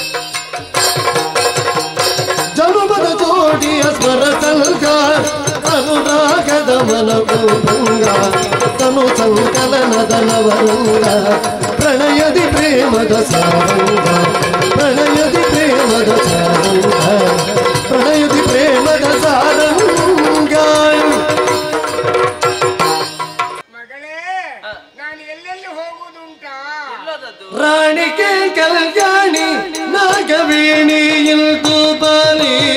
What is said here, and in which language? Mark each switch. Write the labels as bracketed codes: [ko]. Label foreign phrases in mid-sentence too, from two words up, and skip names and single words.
[kn] ಜನುಮದ ಜೋಡಿಯ ಸ್ಮರ ಸಂಗ ಮನವು ಭಂಗ ತನು ಸಂಕಲನದ ನವರಂಗ ಪ್ರಣಯದಿ ಪ್ರೇಮದ ಸಾರಂಗ ಪ್ರಣಯದಿ ಪ್ರೇಮದ ಸಾರಂಗ ಪ್ರಣಯದಿ ಪ್ರೇಮದ ಸಾರಂಗ ಮಗಳೇ ನಾನು ಎಲ್ಲೆಲ್ಲಿ ಹೋಗುವುದುಂಟಾ ರಾಣಿಗೆ ಕಲ್ಯಾಣಿ ನಾಗವೇಣಿ ಇಲ್ದು ಬಾಲಿ